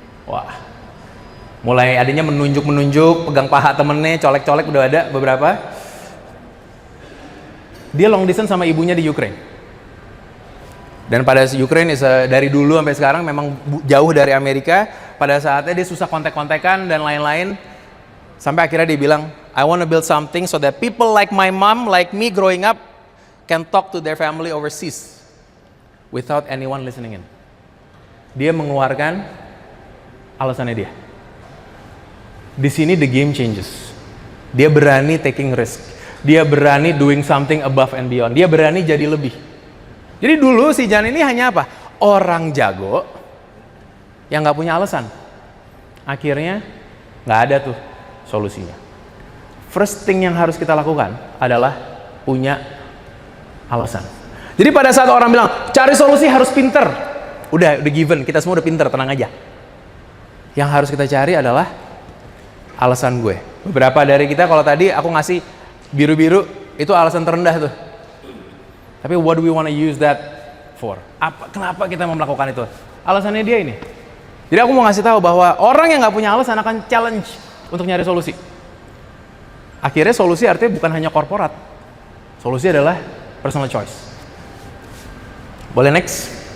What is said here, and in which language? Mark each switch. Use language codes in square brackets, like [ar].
[id] Wah, mulai adanya menunjuk, pegang paha temennya, colek-colek udah ada beberapa. Dia long distance sama ibunya di Ukraine. Dan pada Ukraine dari dulu sampai sekarang memang jauh dari Amerika. Pada saatnya dia susah kontak-kontakan dan lain-lain. Sampai akhirnya dia bilang, [en] I want to build something so that people like my mom, like me growing up, can talk to their family overseas without anyone listening in. [id] Dia mengeluarkan alasannya dia. Di sini [en] the game changes. [id] Dia berani [en] taking risk. [id] Dia berani [en] doing something above and beyond. [id] Dia berani jadi lebih. Jadi dulu si Jan ini hanya apa? Orang jago yang nggak punya alasan. Akhirnya nggak ada tuh solusinya. [en] First thing [id] yang harus kita lakukan adalah punya alasan. Jadi pada saat orang bilang cari solusi harus pinter, udah given, kita semua udah pinter, tenang aja. Yang harus kita cari adalah alasan gue. Beberapa dari kita, kalau tadi aku ngasih biru-biru, itu alasan terendah tuh. [en] Tapi what do we want to use that for? [id] Kenapa kita mau melakukan itu? Alasannya dia ini. Jadi aku mau ngasih tahu bahwa orang yang nggak punya alasan akan challenge untuk nyari solusi. Akhirnya solusi artinya bukan hanya korporat. Solusi adalah personal choice. Boleh next?